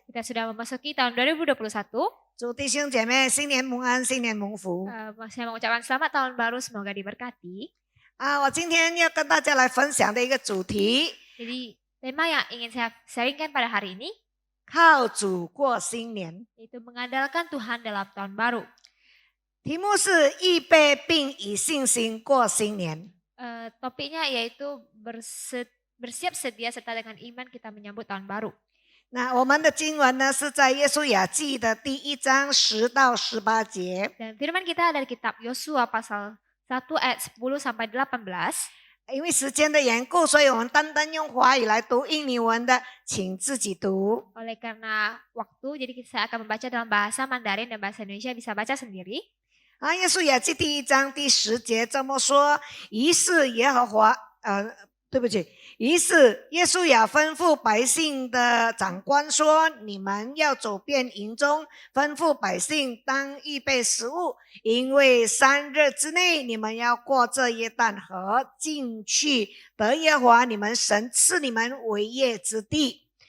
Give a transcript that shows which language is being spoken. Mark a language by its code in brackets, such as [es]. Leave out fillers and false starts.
[id] Kita sudah memasuki tahun 2021. [zh] 祝弟兄姐妹新年蒙安，新年蒙福。 [id] Saya mengucapkan selamat tahun baru, semoga diberkati. [zh] 我今天要跟大家来分享的一个主题， [id] Jadi tema yang ingin saya sharingkan pada hari ini [zh] 靠主过新年。 [id] yaitu mengandalkan Tuhan dalam tahun baru. [zh] 题目是预备并以信心过新年。 [id] Topiknya yaitu bersiap sedia serta dengan iman kita menyambut tahun baru. [zh] 那我们的经文呢是在约书亚记的第1章10到18节。 [id] Dan firman kita dari kitab Yosua pasal 1 ayat 10 sampai 18. [zh] 因为时间的缘故，所以我们单单用华语来读，印尼文的请自己读。 [id] Oleh karena waktu, jadi saya akan membaca dalam bahasa Mandarin dan bahasa Indonesia, bisa baca sendiri. [zh] 约书亚记第1章第10节这么说：于是耶和华，于是约书亚吩咐百姓的长官说：你们要走遍营中，吩咐百姓当预备食物，因为3日之内你们要过这约旦河，进去得耶和华你们神赐你们为业之地。